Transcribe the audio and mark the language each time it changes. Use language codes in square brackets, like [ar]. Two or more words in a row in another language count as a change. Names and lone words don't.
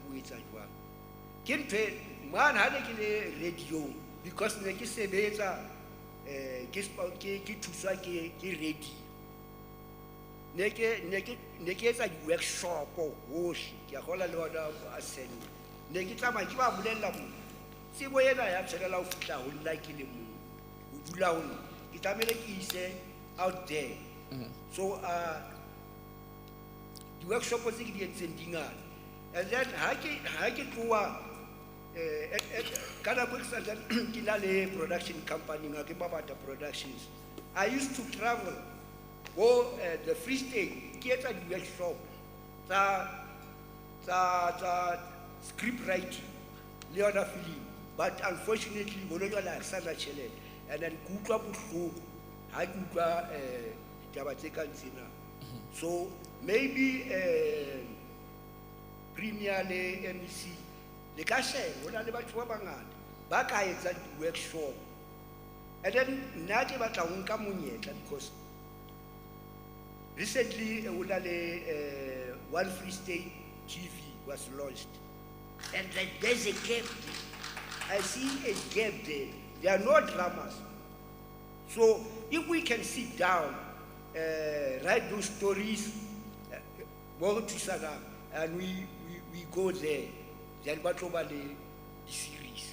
[st] ho etsa jwang ke ntho man ha ne ke le radio because ne ke sebetsa ke thuswa ke radio ne ke etsa di-workshop hohle ke a gola le ona a send ne ke tsamaya ke ba bolella mo tsebo ena ya tshwanela ho fihla ho nna ke le mo ho dula ho nna ke tlamehile ke ise [en] out there [st] so di-workshop tse ke di entseng di ngata [en] and then [st] ha ke tloa ka nako ke santse ke na le production company nga ke Babata Productions. [en] I used to travel go the Free State [st] ke etsa di-workshop tsa [en] script writing [st] le yona film [en] but unfortunately [st] bono jwale ha ke sa na tjhelete [en] and then [st] ke utlwa bohloko ha ke utlwa ditaba tse kang tsena [en] so maybe [st] Premier le MEC le ka sheba hona le batho ba bangata ba ka etsa di-workshop [en] and then [st] nna ke batla ho nka monyetla because recently hona le [en] One Free State TV was launched and there's a gap there. I see a gap there. There are no dramas. So if we can sit down, write those stories, and we go there, then what over the series.